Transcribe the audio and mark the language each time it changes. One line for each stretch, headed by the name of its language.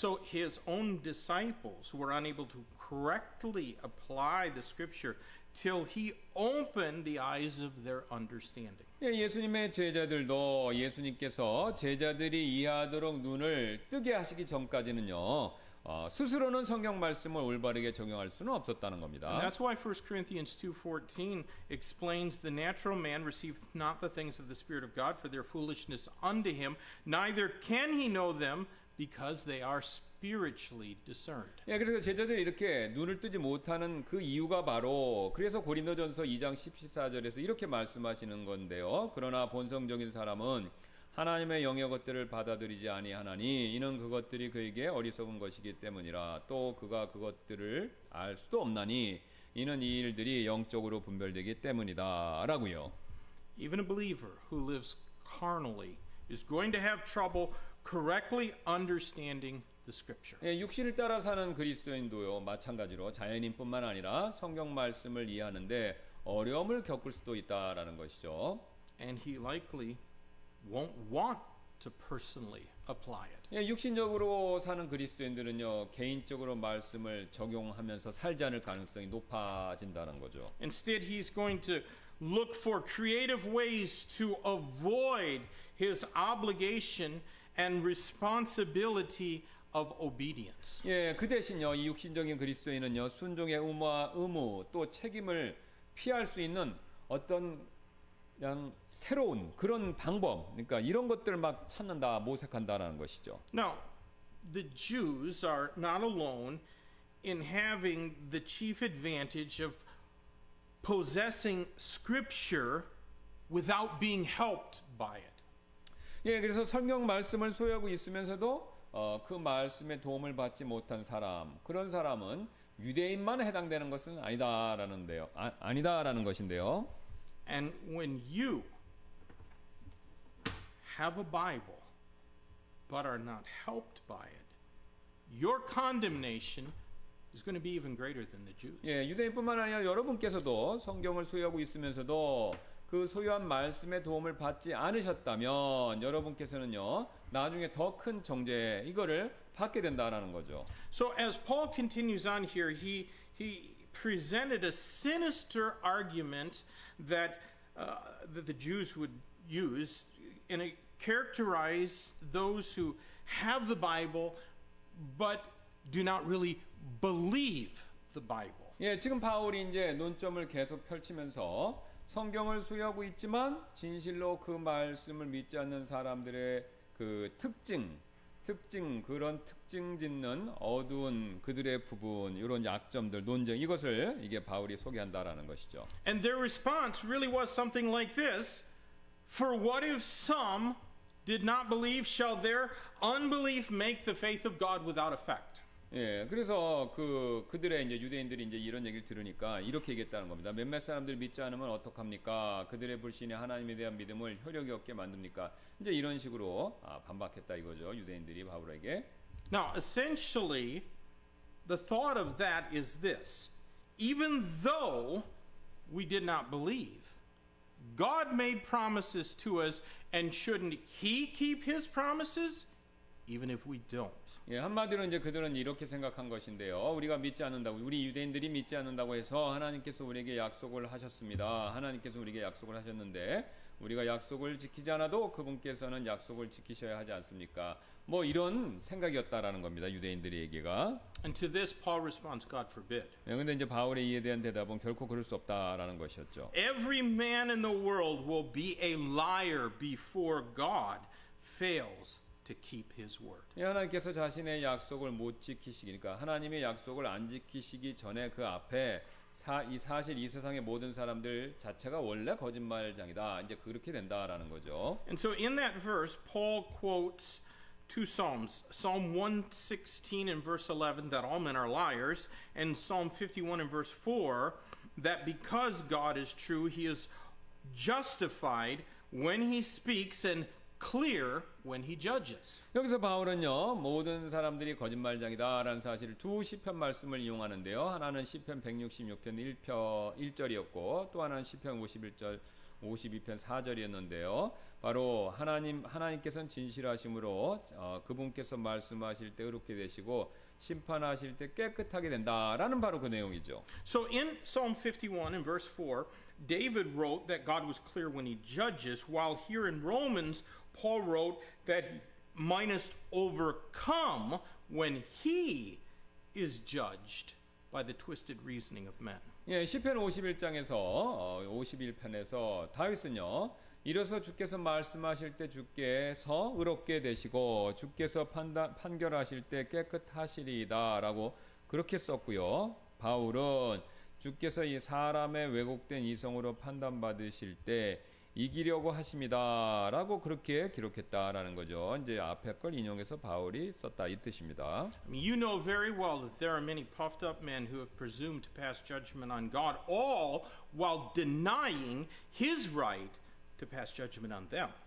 English: So his own disciples were unable to correctly apply the scripture till he opened the eyes of their understanding.
Korean: 예, 예수님의 제자들도 예수님께서 제자들이 이해하도록 눈을 뜨게 하시기 전까지는요. 스스로는 성경 말씀을 올바르게 적용할 수는 없었다는 겁니다.
English: And that's why 1 Corinthians 2:14 explains the natural man receiveth not the things of the Spirit of God for their foolishness unto him, neither can he know them because they are spiritually discerned.
Korean: 예, 그래서 제자들이 이렇게 눈을 뜨지 못하는 그 이유가 바로 그래서 고린도전서 2장 14절에서 이렇게 말씀하시는 건데요. 그러나 본성적인 사람은 하나님의 영의 것들을 받아들이지 아니하나니 이는 그것들이 그에게 어리석은 것이기 때문이라 또 그가 그것들을 알 수도 없나니 이는 이 일들이 영적으로 분별되기 때문이다 라고요.
English: Even a believer who lives carnally is going to have trouble correctly understanding the scripture.
Korean: 예, 육신을 따라 사는 그리스도인도요 마찬가지로 자연인뿐만 아니라 성경 말씀을 이해하는데 어려움을 겪을 수도 있다라는 것이죠.
English: And he likely won't want to personally apply it.
Korean: 예, 육신적으로 사는 그리스도인들은요 개인적으로 말씀을 적용하면서 살지 않을 가능성이 높아진다는 거죠.
English: Instead, he's going to look for creative ways to avoid his obligation and responsibility of obedience.
Korean: 예, 그 대신요 이 육신적인 그리스도인은요 순종의 의무 또 책임을 피할 수 있는 어떤 그냥 새로운 그런 방법, 그러니까 이런 것들을 막 찾는다, 모색한다라는 것이죠.
English: Now, the Jews are not alone in having the chief advantage of possessing Scripture without being helped by it.
Korean: 예, 그래서 성경 말씀을 소유하고 있으면서도 그 말씀의 도움을 받지 못한 사람, 그런 사람은 유대인만 해당되는 것은 아니다라는 것인데요.
English: And when you have a Bible but are not helped by it, your condemnation is going to be even greater than the Jews.
Korean: 예, 유대인뿐만 아니라 여러분께서도 성경을 소유하고 있으면서도 그 소유한 말씀의 도움을 받지 않으셨다면 여러분께서는요 나중에 더 큰 정죄 이거를 받게 된다라는 거죠.
English: So as Paul continues on here, he presented a sinister argument that that the Jews would use, and it characterize those who have the Bible but do not really believe the Bible.
Korean: 예, 지금 바울이 이제 논점을 계속 펼치면서 성경을 소유하고 있지만 진실로 그 말씀을 믿지 않는 사람들의 그 특징 그런 특징 짓는 어두운 그들의 부분 이런 약점들 논쟁 이것을 이게 바울이 소개한다라는 것이죠.
English: And their response really was something like this: For what if some did not believe? Shall their unbelief make the faith of God without effect?
Korean: 예, 그래서 그들의 이제 유대인들이 이제 이런 얘기를 들으니까 이렇게 얘기했다는 겁니다. 몇몇 사람들 믿지 않으면 어떡합니까? 그들의 불신이 하나님에 대한 믿음을 효력이 없게 만듭니까? 이제 이런 식으로 반박했다 이거죠. 유대인들이 바울에게.
English: Now, essentially, the thought of that is this: even though we did not believe, God made promises to us, and shouldn't He keep His promises? Even if we don't.
Korean: 예, 한마디로 이제 그들은 이렇게 생각한 것인데요. 우리가 믿지 않는다고, 우리 유대인들이 믿지 않는다고 해서 하나님께서 우리에게 약속을 하셨습니다. 하나님께서 우리에게 약속을 하셨는데 우리가 약속을 지키지 않아도 그분께서는 약속을 지키셔야 하지 않습니까? 뭐 이런 생각이었다라는 겁니다. 유대인들의 얘기가.
English: And to this Paul responds, God forbid.
Korean: 예, 근데 이제 바울의 이에 대한 대답은 결코 그럴 수 없다라는 것이었죠.
English: Every man in the world will be a liar before God fails to keep his word.
Korean: 예, 하나님께서 자신의 약속을 못 지키시니까 하나님의 약속을 안 지키시기 전에 그 앞에 사실 이 세상의 모든 사람들 자체가 원래 거짓말장이다. 이제 그렇게 된다라는 거죠.
English: And so in that verse, Paul quotes two Psalms. Psalm 116 and verse 11, that all men are liars, and Psalm 51 and verse 4, that because God is true, he is justified when he speaks and clear when he judges.
Korean: 여기서 바울은요, 모든 사람들이 거짓말장이다라는 사실을 두 시편 말씀을 이용하는데요. 하나는 시편 166편 1절이었고 또 하나는 시편 52편 4절이었는데요. 바로 하나님께서는 진실하심으로 그분께서 말씀하실 때 의롭게 되시고 심판하실 때 깨끗하게 된다라는 바로 그 내용이죠.
English: So in Psalm 51 and verse 4, David wrote that God was clear when he judges, while here in Romans, Paul wrote that he must overcome when he is judged by the twisted reasoning of men.
Korean: 예, 시편 51장에서 51편에서 다윗은요. 이로써 주께서 말씀하실 때 주께서 의롭게 되시고 주께서 판결하실 때 깨끗하시리이다라고 그렇게 썼고요. 바울은 주께서 이 사람의 왜곡된 이성으로 판단받으실 때 이기려고 하십니다라고 그렇게 기록했다라는 거죠. 이제 앞에 걸 인용해서 바울이 썼다 이 뜻입니다.
English: I mean, you know very well that there are many puffed up men who have presumed to pass judgment on God, all while denying his right to pass judgment on them.